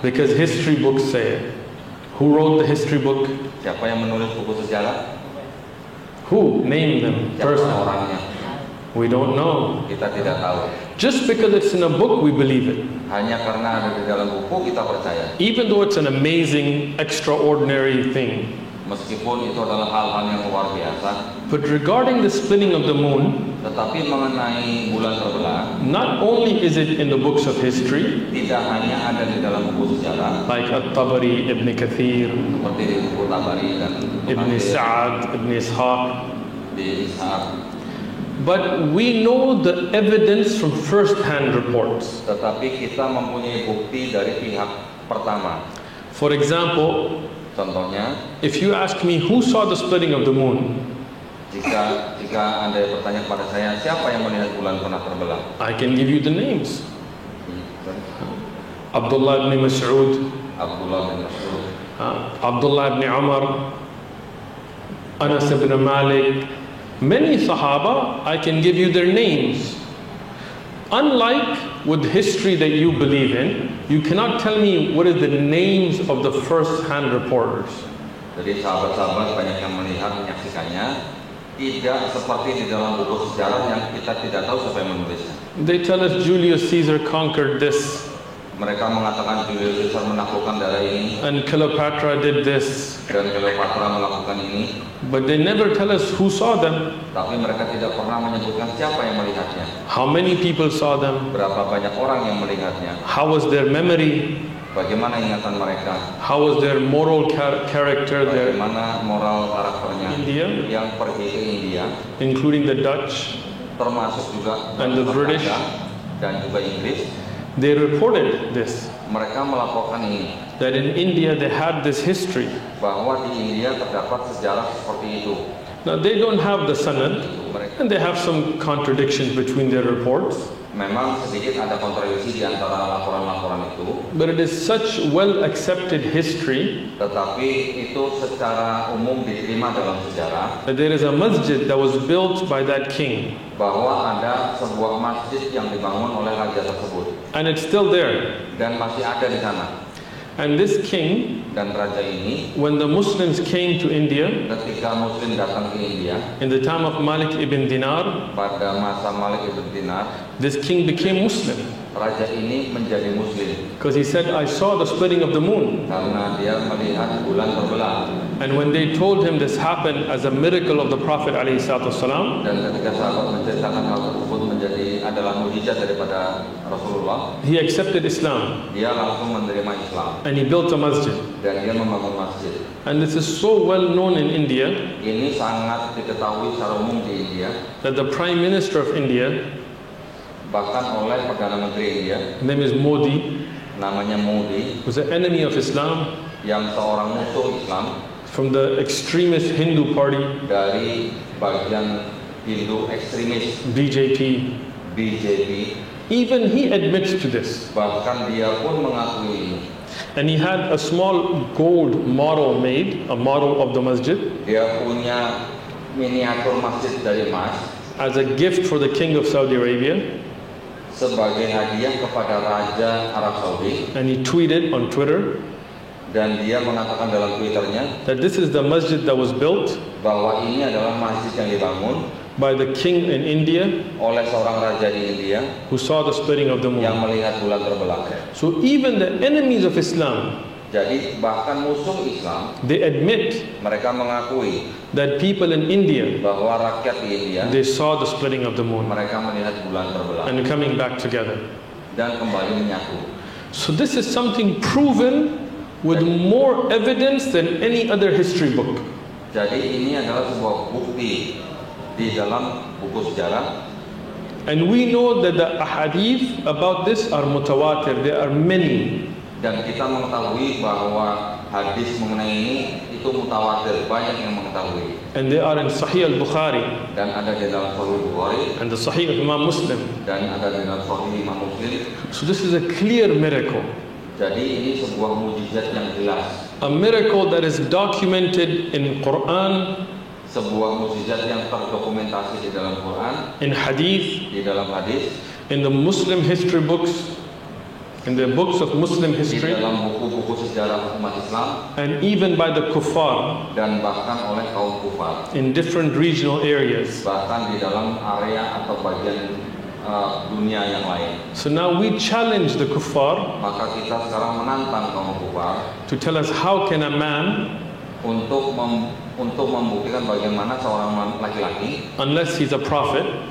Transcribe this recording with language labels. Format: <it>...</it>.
<en>Because history books say it. Who wrote the history book?</en> <id>siapa yang menulis buku sejarah?</id> <en>Who? Name them.</en> <id>Siapa</id> <en>Person.</en> <id>orangnya?</id> <en>We don't know.</en> <id>Kita tidak tahu.</id> <en>Just because it's in a book, we believe it.</en> <id>Hanya karena ada di dalam buku kita percaya.</id> <en>Even though it's an amazing, extraordinary thing.</en> <id>Meskipun itu adalah hal-hal yang luar biasa.</id> <en>But regarding the splitting of the moon,</en> <id>Tetapi mengenai bulan terbelah,</id> <en>not only is it in the books of history,</en> <id>tidak hanya ada di dalam buku sejarah</id> <en>like At-Tabari, Ibn Kathir,</en> <id>seperti di buku Tabari dan</id> <en>Ibn Sa'ad, Ibn Ishaq,</en> <id>di Ishaq,</id> <en>but we know the evidence from first-hand reports.</en> <id>tetapi kita mempunyai bukti dari pihak pertama.</id> <en>For example,</en> <id>Contohnya,</id> <en>if you ask me who saw the splitting of the moon,</en> <id>jika Anda bertanya kepada saya, siapa yang melihat bulan pernah terbelah?</id> <en>I can give you the names. Abdullah ibn Mas'ud,</en> <id>Abdullah bin Mas'ud,</id> <en>Abdullah ibn Umar, Anas ibn Malik, many Sahaba, I can give you their names. Unlike with history that you believe in, you cannot tell me what is the names of the first-hand reporters.</en> <id>Jadi sahabat-sahabat banyak yang melihat, menyaksikannya, tidak seperti di dalam buku sejarah yang kita tidak tahu siapa yang menulisnya.</id> <en>They tell us Julius Caesar conquered this,</en> <id>Mereka mengatakan Julius Caesar menaklukkan daerah ini</id> <en>and Cleopatra did this,</en> <id>dan Cleopatra melakukan ini,</id> <en>but they never tell us who saw them,</en> <id>tapi mereka tidak pernah menyebutkan siapa yang melihatnya,</id> <en>how many people saw them,</en> <id>berapa banyak orang yang melihatnya,</id> <en>how was their memory,</en> <id>bagaimana ingatan mereka,</id> <en>how was their moral character, their</en> <id>bagaimana moral karakternya</id> <en>India,</en> <id>yang pergi ke India,</id> <en>including the Dutch,</en> <id>termasuk juga</id> <en>and the British.</en> <id>dan juga Inggris.</id> <en>They reported this,</en> <id>Mereka melaporkan ini,</id> <en>that in India they had this history.</en> <id>bahwa di India terdapat sejarah seperti itu.</id> <en>Now they don't have the Sanad,</en> <id>Mereka</id> <en>and they have some contradictions between their reports,</en> <id>memang sedikit ada kontradiksi di antara laporan-laporan itu,</id> <en>but it is such well-accepted history</en> <id>tetapi itu secara umum diterima dalam sejarah</id> <en>that there is a masjid that was built by that king,</en> <id>bahwa ada sebuah masjid yang dibangun oleh raja tersebut</id> <en>and it's still there.</en> <id>dan masih ada di sana.</id> <en>And this king,</en> <id>Dan raja ini</id> <en>when the Muslims came to India</en> <id>ketika Muslim datang ke India</id> <en>in the time of Malik ibn Dinar,</en> <id>pada masa Malik ibn Dinar,</id> <en>this king became Muslim</en> <id>raja ini menjadi Muslim</id> <en>because he said, I saw the splitting of the moon.</en> <id>karena dia melihat bulan terbelah.</id> <en>And when they told him this happened as a miracle of the Prophet ﷺ,</en> <id>Dan ketika sahabat menceritakan hal tersebut adalah mukjizat daripada Rasulullah,</id> <en>he accepted Islam</en> <id>dia langsung menerima Islam</id> <en>and he built a masjid.</en> <id>dan dia membangun masjid.</id> <en>And this is so well known in India</en> <id>Ini sangat diketahui secara umum di India,</id> <en>that the Prime Minister of India,</en> <id>bahkan oleh Perdana Menteri India,</id> <en>his name is Modi,</en> <id>namanya Modi,</id> <en>was an enemy of Islam</en> <id>yang seorang musuh Islam</id> <en>from the extremist Hindu party,</en> <id>dari bagian Hindu ekstremis</id> <en>BJP.</en> <id>BJP.</id> <en>Even he admits to this.</en> <id>Bahkan dia pun mengakui ini.</id> <en>And he had a small gold model made, a model of the masjid,</en> <id>Dia punya miniatur masjid dari emas</id> <en>as a gift for the king of Saudi Arabia.</en> <id>sebagai hadiah kepada Raja Arab Saudi,</id> <en>And he tweeted on Twitter</en> <id>dan dia mengatakan dalam Twitternya</id> <en>that this is the masjid that was built</en> <id>bahwa ini adalah masjid yang dibangun</id> <en>by the king in India</en> <id>oleh seorang raja di India</id> <en>who saw the splitting of the</en> <id>yang</id> <en>moon.</en> <id>melihat bulan terbelah.</id> <en>So even the enemies of Islam,</en> <id>Jadi bahkan musuh Islam,</id> <en>they admit</en> <id>mereka mengakui</id> <en>that people in India,</en> <id>bahwa rakyat di India</id> <en>they saw the splitting of the moon</en> <id>mereka melihat bulan terbelah</id> <en>and coming back together.</en> <id>dan kembali menyatu.</id> <en>So this is something proven with more evidence than any other history book.</en> <id>Jadi ini adalah sebuah bukti di dalam buku sejarah.</id> <en>And we know that the ahadith about this are mutawatir. There are many.</en> <id>Dan kita mengetahui bahwa hadis mengenai ini itu mutawatir, banyak yang mengetahui.</id> <en>And they are in Sahih al-Bukhari</en> <id>Dan ada di dalam Sahih Bukhari</id> <en>and the Sahih of Imam Muslim.</en> <id>dan ada di dalam Sahih Imam Muslim.</id> <en>So this is a clear miracle.</en> <id>Jadi ini sebuah mukjizat yang jelas,</id> <en>A miracle that is documented in Quran,</en> <id>sebuah mukjizat yang terdokumentasi di dalam Quran,</id> <en>in hadith,</en> <id>di dalam hadis,</id> <en>in the Muslim history books, in the books of Muslim</en> <id>di</id> <en>history,</en> <id>dalam buku-buku sejarah umat Islam,</id> <en>and even by the kuffar</en> <id>dan bahkan oleh kaum kufar,</id> <en>in different regional areas.</en> <id>bahkan di dalam area atau bagian dunia yang lain.</id> <en>So now we challenge the kuffar</en> <id>Maka kita sekarang menantang kaum kufar</id> <en>to tell us how can a man,</en> <id>untuk membuktikan bagaimana seorang laki-laki,</id> <en>unless he's a prophet,</en>